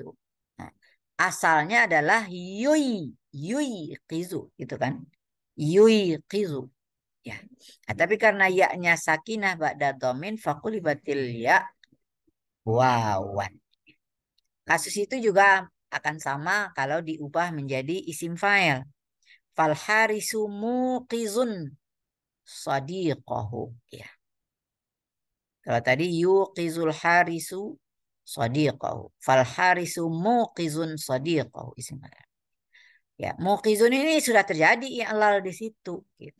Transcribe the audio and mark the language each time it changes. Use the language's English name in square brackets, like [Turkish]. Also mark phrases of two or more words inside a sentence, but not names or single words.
[Indonesian] Nah, asalnya adalah [Arabic] يوقظ [Indonesian] gitu kan. [Arabic] يوقظ ya. [Indonesian] Nah, tapi karena ya-nya [Arabic] ساكنة بعد ضم فقلبت الياء واوا. [Indonesian] Kasus itu juga akan sama kalau diubah menjadi [Arabic] اسم فاعل. فالحارس موقظ صديقه. Ya. [Indonesian] Kalau tadi [Arabic] يوقظ الحارس صديقه. فالحارس موقظ صديقه. اسم فاعل. [Indonesian] Ya, muqizun ini sudah terjadi i'lal di situ gitu.